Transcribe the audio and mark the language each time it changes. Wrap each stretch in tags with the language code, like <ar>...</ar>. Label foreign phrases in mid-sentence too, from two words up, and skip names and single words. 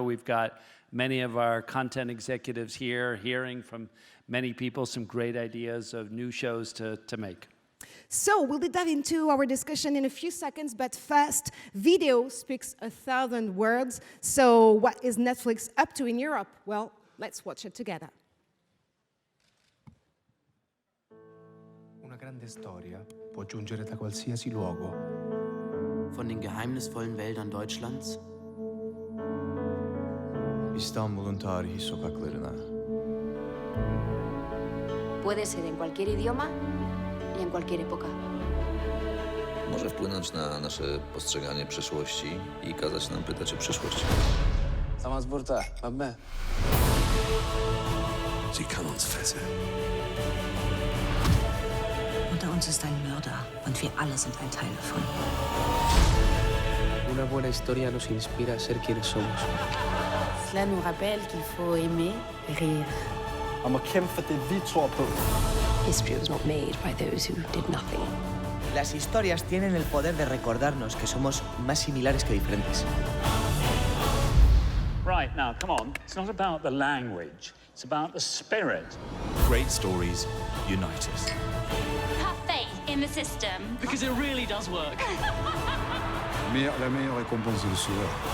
<en>We've got many of our content executives here, hearing from many people some great ideas of new shows to make. So we'll dive into our discussion in a few seconds, but first, video speaks 1,000 words. So what is Netflix up to in Europe? Well, let's watch it together.</en> <it>Una grande storia può giungere da qualsiasi luogo.</it> <de>Von den geheimnisvollen Wäldern Deutschlands</de> <tr>İstanbul'un tarihi sokaklarına.</tr> <es>Puede ser en cualquier idioma y en cualquier época.</es> <pl>Może wpłynąć na nasze postrzeganie przeszłości i kazać nam pytać o przyszłość.</pl> <it>Thomas Burta, vabbè.</it> <de>Sie kann uns fesseln. Unter uns ist ein Mörder und wir alle sind ein Teil davon.</de> <es>Una buena historia nos inspira a ser quienes somos.</es> <fr>Cela nous rappelle qu'il faut aimer et rire.</fr> <da>Om at kæmpe for det, vi tror på.</da> <en>History was not made by those who did nothing.</en> <es>Las historias tienen el poder de recordarnos que somos más similares que diferentes.</es> <en>Right, now, come on. It's not about the language. It's about the spirit. Great stories unite us. Have faith in the system. Because it really does work.</en> <fr>La meilleure récompense est le sourire.</fr>